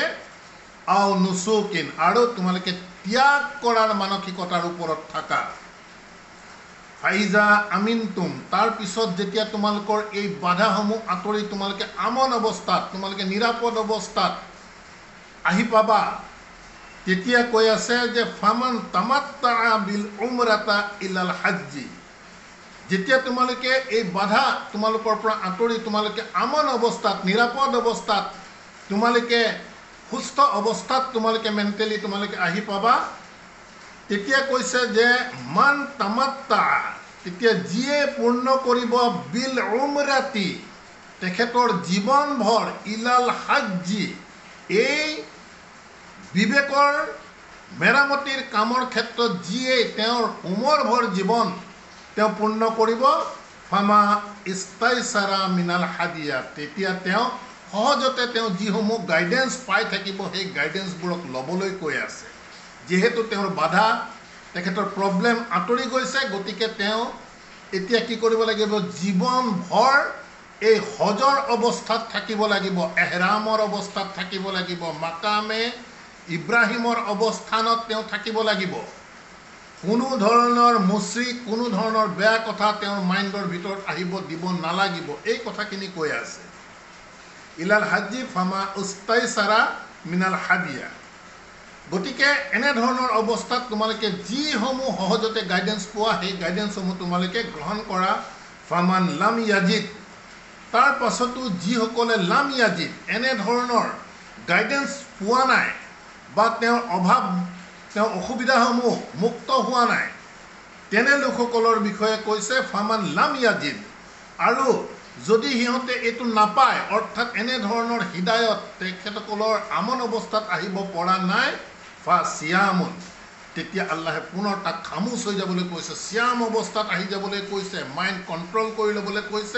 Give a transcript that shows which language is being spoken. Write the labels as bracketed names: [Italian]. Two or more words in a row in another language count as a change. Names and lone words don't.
[Arabic] أو نسك, [Assamese] আৰু তোমালোকে ত্যাগ কৰাৰ মানসিকতাৰ ওপৰত থাকা। [Arabic] فإذا أمنتم, [Assamese] তাৰ পিছত যেতিয়া তোমালোকৰ এই বাধাসমূহ আঁতৰি তোমালোকে আমন অৱস্থাত, তোমালোকে নিৰাপদ অৱস্থাত আহি পাবা, তেতিয়া কৈ আছে যে [Arabic] فمن تمتع بالعمرة إلى الحج, [Assamese] যেতিয়া তোমালোকে এই বাধা তোমালোকৰ পৰা আঁতৰি তোমালোকে আমন অৱস্থাত, নিৰাপদ অৱস্থাত, তোমালোকে সুস্থ অৱস্থাত তোমালোকে মেণ্টেলি তোমালোকে আহি পাবা, তেতিয়া কৈছে যে [Arabic] من تمتع, [Assamese] তেতিয়া যিয়ে পূৰ্ণ কৰিব [Arabic] بالعمرة, [Assamese] তেখেতৰ জীৱনভৰ, [Arabic] إلى الحج, [Assamese] এই বিবেকৰ মেৰামতিৰ কামৰ ক্ষেত্ৰত যিয়ে তেওঁৰ উমৰভৰ জীৱন তেওঁ পূৰ্ণ কৰিব, [Arabic] فما استيسر من الهدي, [Assamese] তেতিয়া তেওঁ সহজতে তেওঁ যিসমূহ গাইডেন্স পাই থাকিব, সেই গাইডেন্সবোৰক ল'বলৈ কৈ আছে। যিহেতু তেওঁৰ বাধা, তেখেতৰ প্ৰব্লেম আঁতৰি গৈছে, গতিকে তেওঁ এতিয়া কি কৰিব লাগিব, জীৱনভৰ এই হজৰ অৱস্থাত থাকিব লাগিব, এহৰামৰ অৱস্থাত থাকিব লাগিব, মাকামে ইব্ৰাহিমৰ অৱস্থানত তেওঁ থাকিব লাগিব। কোনো ধৰণৰ মুশ্ৰিক, কোনো ধৰণৰ বেয়া কথা তেওঁৰ মাইণ্ডৰ ভিতৰত আহিব দিব নালাগিব, এই কথাখিনি কৈ আছে। [Arabic] إلى الحج فما استيسر من الهدي, [Assamese] গতিকে এনেধৰণৰ অৱস্থাত তোমালোকে যিসমূহ সহজতে গাইডেন্স পোৱা, সেই গাইডেন্সসমূহ তোমালোকে গ্ৰহণ কৰা। [Arabic] فمن لم يجد, [Assamese] তাৰ পাছতো যিসকলে [Arabic] لم يجد, [Assamese] এনেধৰণৰ গাইডেন্স পোৱা নাই বা তেওঁৰ অভাৱ, তেওঁ অসুবিধাসমূহ মুক্ত হোৱা নাই, তেনে লোকসকলৰ বিষয়ে কৈছে [Arabic] فمن لم يجد, [Assamese] আৰু যদি সিহঁতে এইটো নাপায়, অৰ্থাৎ এনেধৰণৰ হৃদায়ত তেখেতসকলৰ আমন অৱস্থাত আহিব পৰা নাই, [Arabic] فصيام, [Assamese] তেতিয়া আল্লাহে পুনৰ তাক খামোচ হৈ যাবলৈ কৈছে, চিয়াম অৱস্থাত আহি যাবলৈ কৈছে, [English] mind control [Assamese] কৰি ল'বলৈ কৈছে।